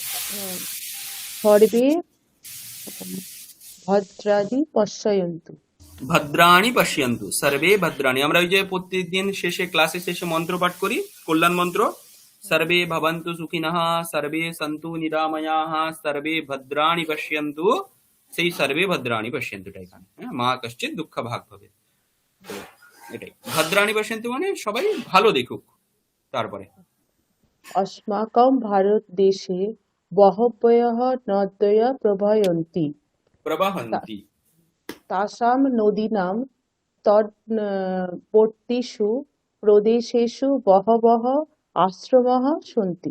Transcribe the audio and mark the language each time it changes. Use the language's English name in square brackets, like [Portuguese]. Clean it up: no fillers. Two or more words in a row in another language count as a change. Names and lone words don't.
[Sanskrit] সর্বে ভদ্রাদি পশ্যয়ন্তু। ভদ্রাণি পশ্যন্তু সর্বে ভদ্রাণি। [Bangla] আমরা ওই যে প্রত্যেকদিন শেষে ক্লাসে শেষে মন্ত্র পাঠ করি, কল্যাণ মন্ত্র, [Sanskrit] সর্বে ভবন্তু সুখিনঃ, সর্বে সন্তু নিরাময়াঃ, সর্বে ভদ্রাণি পশ্যন্তু, [Bangla] সেই [Sanskrit] সর্বে ভদ্রাণি পশ্যন্তুটা [Bangla] এখানে, হ্যাঁ, [Sanskrit] মা কশ্চিৎ দুঃখ ভাগ [Bangla] হবে। তো এটাই [Sanskrit] ভদ্রাণি পশ্যন্তু [Bangla] মানে সবাই ভালো দেখুক। তারপরে [Sanskrit] अस्माकं भारतदेशे बहवः नद्यः प्रवहन्ति প্রবাহন্তি। तासां नदीनां तटवर्तीषु प्रदेशेषु बहवः आश्रमाः सन्ति